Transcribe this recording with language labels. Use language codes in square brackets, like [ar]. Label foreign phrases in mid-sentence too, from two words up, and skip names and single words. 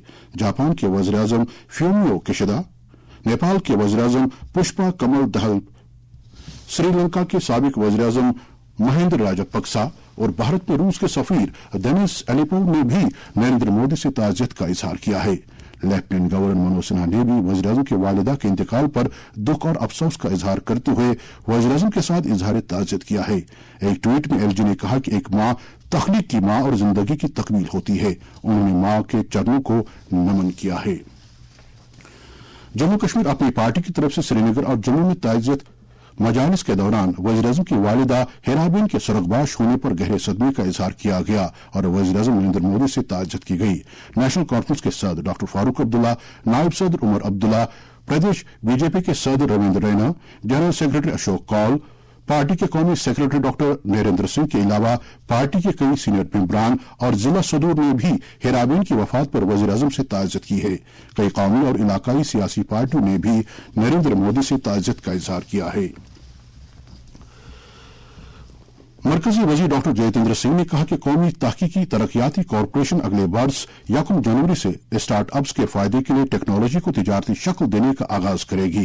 [ur] جاپان کے وزیراعظم فیومیو کشیدا، نیپال کے وزیراعظم پشپا کمل دہل، سری لنکا کے سابق وزیراعظم مہندر راجپکسا اور بھارت میں روس کے سفیر دینس ایلیپو نے بھی نریندر مودی سے تعزیت کا اظہار کیا ہے. لیفٹیننٹ گورنر منوج سنہا نے بھی وزیراعظم کی والدہ کے انتقال پر دکھ اور افسوس کا اظہار کرتے ہوئے وزیراعظم کے ساتھ اظہار تعزیت کیا ہے. ایک ٹویٹ میں ایل جی نے کہا کہ ایک ماں تخلیق کی ماں اور زندگی کی تکمیل ہوتی ہے. انہوں نے ماں کے چرنوں کو نمن کیا ہے. جموں کشمیر اپنی پارٹی کی طرف سے سری نگر اور جموں میں تعزیت مجالس کے دوران وزیراعظم کی والدہ ہیرابین کے سرگباش ہونے پر گہرے صدمے کا اظہار کیا گیا اور وزیراعظم نریندر مودی سے تعزیت کی گئی. نیشنل کانفرنس کے صدر ڈاکٹر فاروق عبداللہ، نائب صدر عمر عبداللہ، پردیش بی جے پی کے صدر رویندر رینا، جنرل سیکرٹری اشوک کول، پارٹی کے قومی سیکریٹری ڈاکٹر نریندر سنگھ کے علاوہ پارٹی کے کئی سینئر ممبران اور ضلع صدور نے بھی ہیرابین کی وفات پر وزیر اعظم سے تعزیت کی ہے. کئی قومی اور علاقائی سیاسی پارٹیوں نے بھی نریندر مودی سے تعزیت کا اظہار کیا ہے. مرکزی وزیر ڈاکٹر جیتندر سنگھ نے کہا کہ قومی تحقیقی ترقیاتی کارپوریشن اگلے ورش 1 جنوری سے اسٹارٹ اپس کے فائدے کے لیے ٹیکنالوجی کو تجارتی شکل دینے کا آغاز کرے گی.